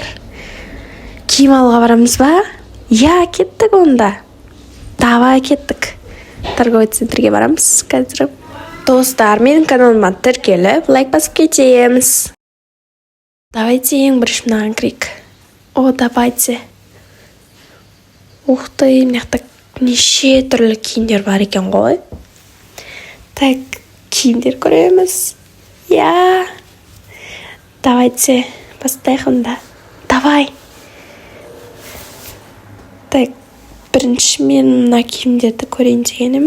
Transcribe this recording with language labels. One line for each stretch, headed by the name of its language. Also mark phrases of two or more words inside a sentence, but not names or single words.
Kazakh: Киім алуға барамыз ба? Я, кеттік онда. Давай, кеттік. Торговый центрге барамыз қазір. Достар, менің каналыма тіркеліп, лайк басып кетеміз. Давайте ең бірінші мынаған кірейік.
Russian: О, давайте. Ух ты,
Kazakh: мынақта неше түрлі киімдер бар екен ғой. Так, киімдер көреміз. Я. Давайте бастайық онда.
Russian: Давай.
Kazakh: Так, бірінші мен мына киімдерді көрейін дегенім.